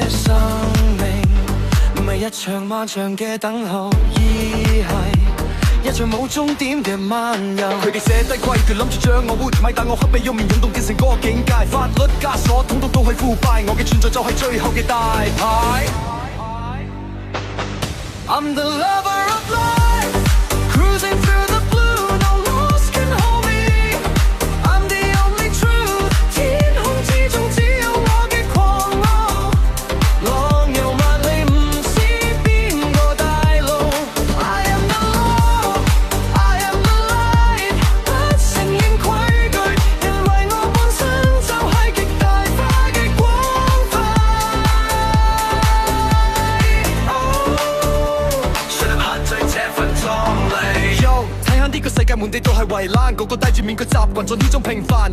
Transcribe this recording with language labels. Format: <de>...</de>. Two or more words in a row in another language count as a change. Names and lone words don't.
<yue>生命唔係一場漫長嘅等候，而係一場冇終點嘅漫遊。佢哋寫低規矩，諗住將我活埋，但我刻意用面湧動變成嗰個境界。法律枷鎖，統統都係腐敗，我嘅存在就係最後嘅大牌。</yue> <en>I'm the lover of life, cruising through the blue, no loss can hold me. I'm the only truth，</en> <yue>天空之中只有我嘅狂傲，浪遊萬里唔知邊個帶路。</yue> <en>I am the law, I am the light，</en> <yue>不承認規矩，因為我本身就係極大化嘅光輝。睇下呢個世界滿地都係圍欄，個個戴住面具習慣咗呢種平凡。</yue>